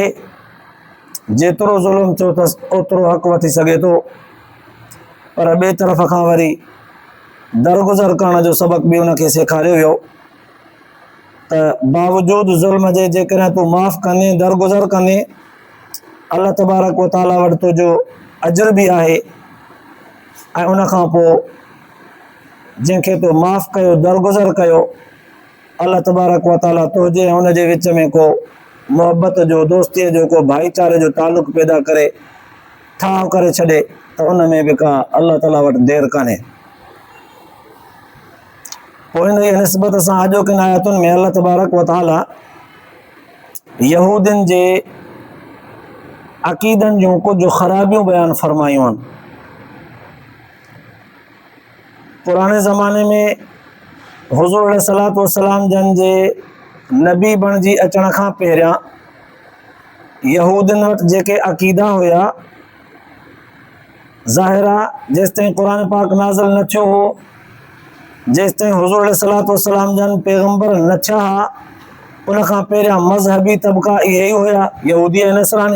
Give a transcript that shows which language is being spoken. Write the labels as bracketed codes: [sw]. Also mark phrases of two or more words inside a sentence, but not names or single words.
[sd] जेतिरो ज़ुल्म थियो अथसि ओतिरो हक़ वठी सघे थो, पर ॿिए तरफ़ खां वरी दरगुज़र करण जो सबक़ बि उनखे सेखारियो वियो त बावजूदि ज़ुल्म जे जेकॾहिं तूं माफ़ कंदे दरगुज़र कंदे [ar] الله تبارك وتعالى [sd] वटि तुंहिंजो अजर बि आहे ऐं उन खां पोइ जंहिंखे तूं माफ़ कयो दरगुज़र कयो [ar] الله تبارك وتعالى [sd] तुंहिंजे ऐं उनजे विच में को मोहब्बत जो दोस्तीअ जो को भाईचारे जो तालुक़ पैदा करे ठाह करे छॾे त उन में बि का अल्लाह ताला वटि देरि कान्हे। पोइ इन जी निस्बत सां अॼोकिन आयतुनि में [ar] الله تبارك وتعالى [sd] यहूदियुनि जे अक़ीदनि जूं कुझु ख़राबियूं बयानु फरमायूं आहिनि। पुराणे ज़माने में हुज़ूर [ar] عليه الصلاة والسلام [sd] जन जे नबी बणिजी अचण खां पहिरियां यहूदियुनि वटि जेके अक़ीदा हुया, ज़ाहिर आहे जेसिताईं क़ुरान पाक नाज़िल न थियो हो, जेसिताईं हुज़ूर [ar] عليه الصلاة والسلام [sd] जन पैगम्बर न थिया हा, उन खां पहिरियां मज़हबी तबक़ा इहे ई हुया, यहूदी ऐं नसरानी।